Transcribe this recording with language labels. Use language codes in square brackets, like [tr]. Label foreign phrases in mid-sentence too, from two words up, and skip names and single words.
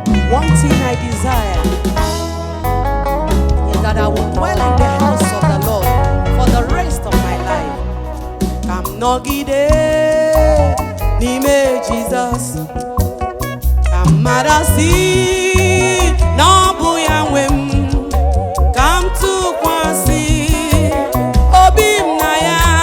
[en] One thing I desire is that I will dwell in the house of the Lord for the rest of my life. [ig] Ka m nọgide n'ime Jizọs. Ka mmadụ sị na ọ bụ ya nwe m. Ka m tụkwasị obi m na ya.